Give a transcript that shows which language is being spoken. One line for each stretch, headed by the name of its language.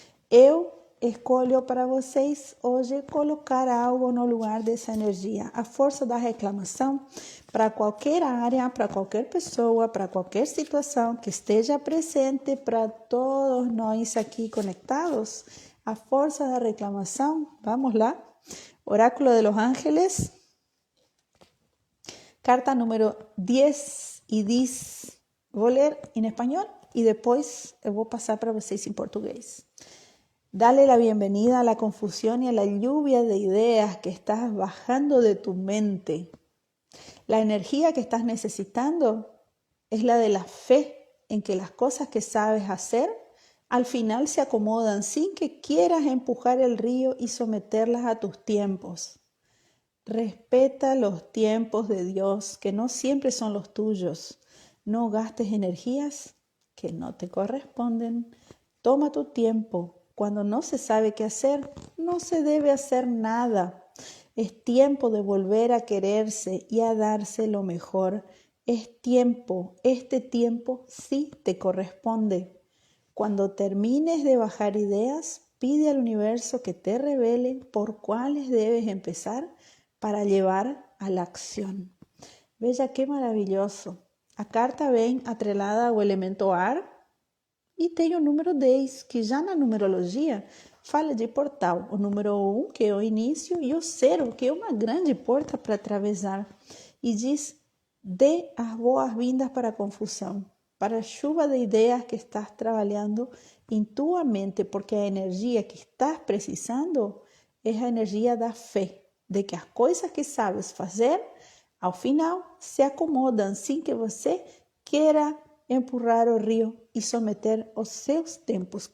Portuguese: Eu escolho para vocês hoje colocar algo no lugar dessa energia. A força da reclamação para qualquer área, para qualquer pessoa, para qualquer situação que esteja presente, para todos nós aqui conectados. A força da reclamação, vamos lá.
Spanish: Oráculo de los Ángeles, carta número 10 e 10.
Portuguese: Vou ler em espanhol e depois eu vou passar para vocês em português.
Spanish: Dale la bienvenida a la confusión y a la lluvia de ideas que estás bajando de tu mente. La energía que estás necesitando es la de la fe en que las cosas que sabes hacer al final se acomodan sin que quieras empujar el río y someterlas a tus tiempos. Respeta los tiempos de Dios, que no siempre son los tuyos. No gastes energías que no te corresponden. Toma tu tiempo. Cuando no se sabe qué hacer, no se debe hacer nada. Es tiempo de volver a quererse y a darse lo mejor. Es tiempo, este tiempo sí te corresponde. Cuando termines de bajar ideas, pide al universo que te revele por cuáles debes empezar para llevar a la acción.
Portuguese: Veja que maravilhoso. A carta vem atrelada ao elemento ar, e tem o número 10, que já na numerologia fala de portal. O número 1, que é o início, e o 0, que é uma grande porta para atravessar. E diz, dê as boas-vindas para a confusão, para a chuva de ideias que estás trabalhando em tua mente, porque a energia que estás precisando é a energia da fé, de que as coisas que sabes fazer, ao final, se acomodam sem que você queira empurrar o rio e someter os seus tempos.